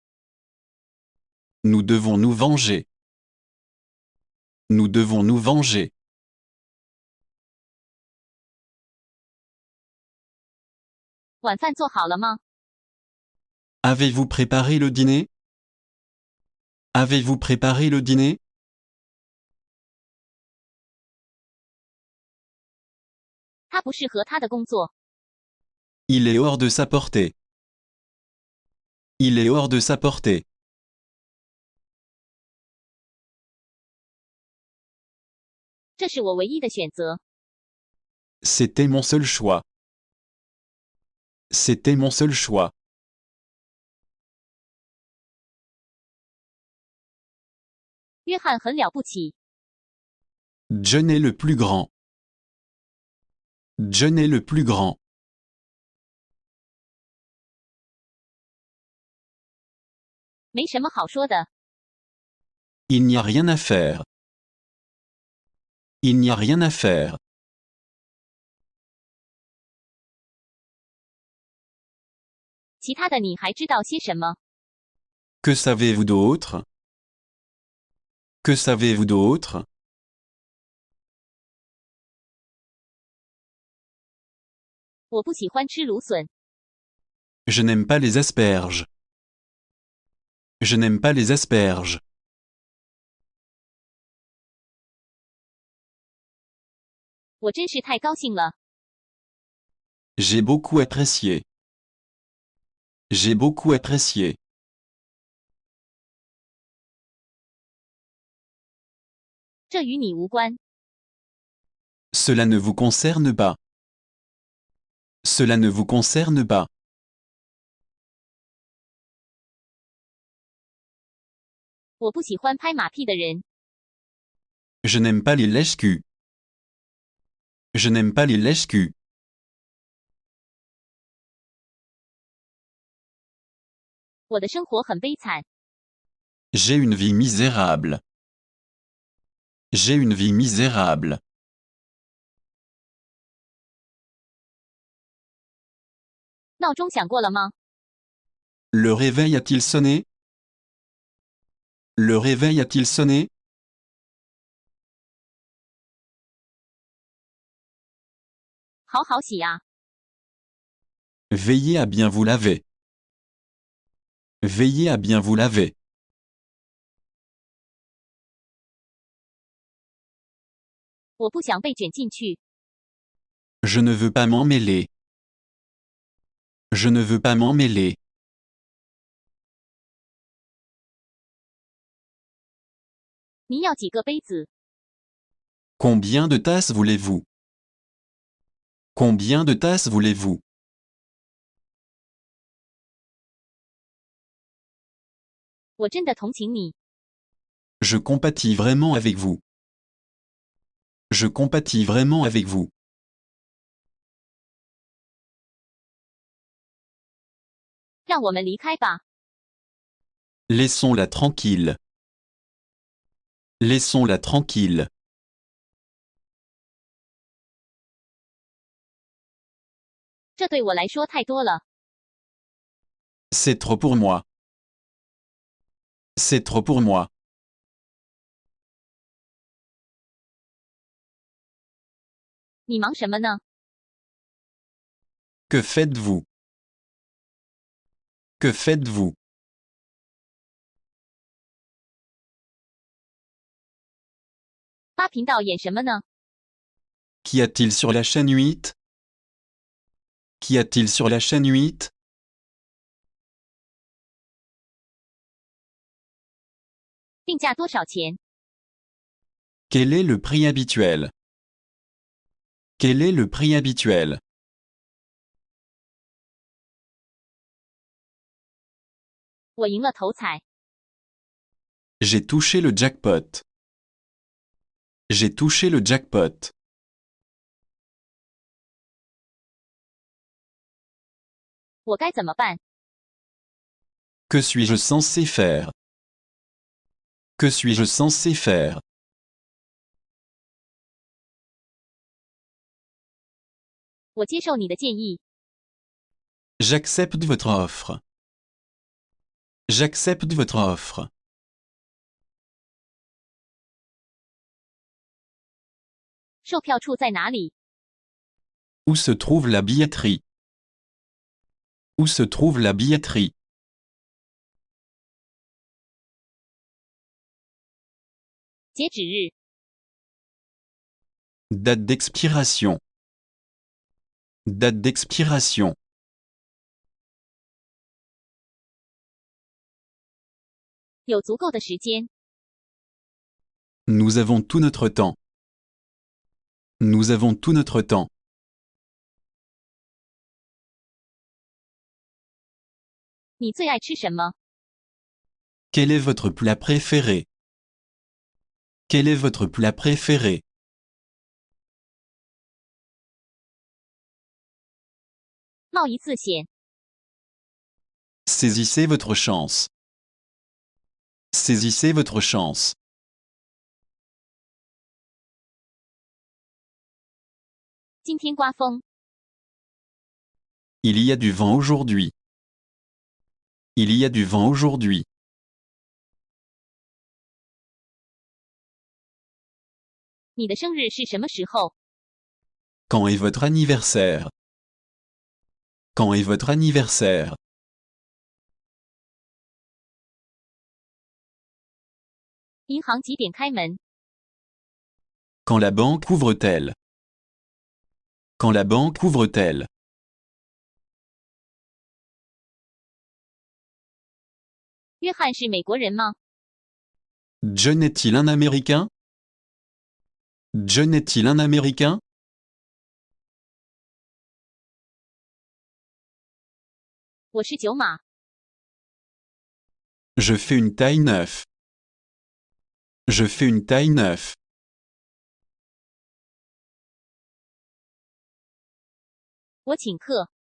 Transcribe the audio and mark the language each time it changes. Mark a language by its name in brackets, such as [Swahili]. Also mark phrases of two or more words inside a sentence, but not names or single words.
[French] Nous devons nous venger. Nous devons nous venger. [Chinese] 晚饭做好了吗？ [French] Avez-vous préparé le dîner? Avez-vous préparé le dîner? [Chinese] 他不适合他的工作。 [French] Il est hors de sa portée. Il est hors de sa portée. [Chinese] 这是我唯一的选择。 [French] C'était mon seul choix. C'était mon seul choix. [Chinese] 约翰很了不起。 [French] John est le plus grand. John est le plus grand. [Chinese] 没什么好说的。 [French] Il n'y a rien à faire. Il n'y a rien à faire. [Chinese] 其他的你还知道些什么？ [French] Que savez-vous d'autre? Que savez-vous d'autre? [Chinese] 我不喜欢吃芦笋。 [French] Je n'aime pas les asperges. Je n'aime pas les asperges. [Chinese] 我真是太高兴了。 [French] J'ai beaucoup apprécié. J'ai beaucoup apprécié. [Chinese] 这与你无关。 [French] Cela ne vous concerne pas. Cela ne vous concerne pas. [Chinese] 我不喜欢拍马屁的人。 [French] Je n'aime pas les lèche-culs. Je n'aime pas les lèche-culs. [Chinese] 我的生活很悲惨。 [French] J'ai une vie misérable. J'ai une vie misérable. [Chinese] 闹钟响过了吗？ [French] Le réveil a-t-il sonné? Le réveil a-t-il sonné? [Chinese] 好好洗啊。 [French] Veillez à bien vous laver. Veillez à bien vous laver. [Chinese] 我不想被卷进去。 [French] Je ne veux pas m'en mêler. Je ne veux pas m'en mêler. [Chinese] 您要几个杯子？ [French] Combien de tasses voulez-vous? Combien de tasses voulez-vous? [Chinese] 我真的同情你。 [French] Je compatis vraiment avec vous. Je compatis vraiment avec vous. [Chinese] 让我们离开吧。 [French] Laissons-la tranquille. Laissons-la tranquille. [Chinese] 这对我来说太多了。 [French] C'est trop pour moi. C'est trop pour moi. [Chinese] 你忙什么呢？ [French] Que faites-vous? Que faites-vous? [Chinese] 8 频道演什么呢？ [French] Qu'y a-t-il sur la chaîne 8? Qu'y a-t-il sur la chaîne 8? [Chinese] 定价多少钱？ [French] Quel est le prix habituel? Quel est le prix habituel? [Chinese] 我赢了头彩。 [French] J'ai touché le jackpot. J'ai touché le jackpot. [Chinese] 我该怎么办？ [French] Que suis-je censé faire? Que suis-je censé faire? [Chinese] 我接受你的建议。 [French] J'accepte votre offre. J'accepte votre offre. [Chinese] 售票处在哪里？ [French] Où se trouve la billetterie? Où se trouve la billetterie? [Chinese] 截止日、 [French] Date d'expiration. Date d'expiration. [Chinese] 有足够的时间。 [French] Nous avons tout notre temps. Nous avons tout notre temps. [Chinese] 你最爱吃什么？ [French] Quel est votre plat préféré? Quel est votre plat préféré? [Chinese] 冒一次险。 [French] Saisissez votre chance. Saisissez votre chance. [Chinese] 今天刮风。 [French] Il y a du vent aujourd'hui. Il y a du vent aujourd'hui. [Chinese] 你的生日是什么时候？ [French] Quand est votre anniversaire? Quand est votre anniversaire? [Chinese] 银行几点开门？ [French] Quand la banque ouvre-t-elle? Quand la banque ouvre-t-elle? [Chinese] 约翰是美国人吗？ [French] John est-il un Américain? John est-il un Américain? [Chinese] 我是九码。 [French] Je fais une taille 9. Je fais une taille 9. [Chinese] 我请客。